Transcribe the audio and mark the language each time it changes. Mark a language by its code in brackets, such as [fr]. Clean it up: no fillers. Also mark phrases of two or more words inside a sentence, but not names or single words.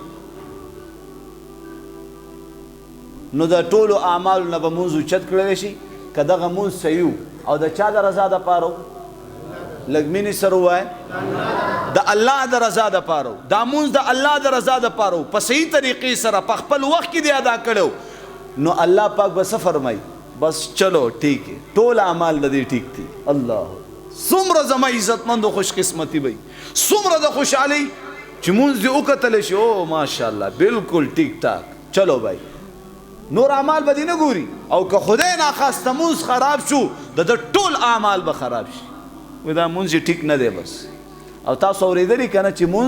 [ps] نو د ټولو اعمالو نه به مونځ اوچت کړلی شي که دغه مونځ صحیح او د چا د رضا دپاره لږ مینې سره ووایه د الله د رضا دپاره دا مونځ د الله د رضا دپاره په صحیح طریقې سره په خپل وخت کې دی ادا کړی نو الله پاک به څه فرمایي بس [ur] چلو ٹھیک ہے [ps] ټول اعمال د دې ټیک دي الله څومره زما عزتمندو خوش قسمتي وي څومره د خوشحالۍ چې مونځ دې وکتلی شي او ماشاءالله بالکل [ur] ټیک ټاک چلو بھائی [ps] نور اعمال به دې نه ګوري او که خدای ناخواسته مونځ خراب شو د ټول اعمال به خراب شي وایي دا مونځ یې ټیک نه دی بس او تاسو اورېدلي که نه چې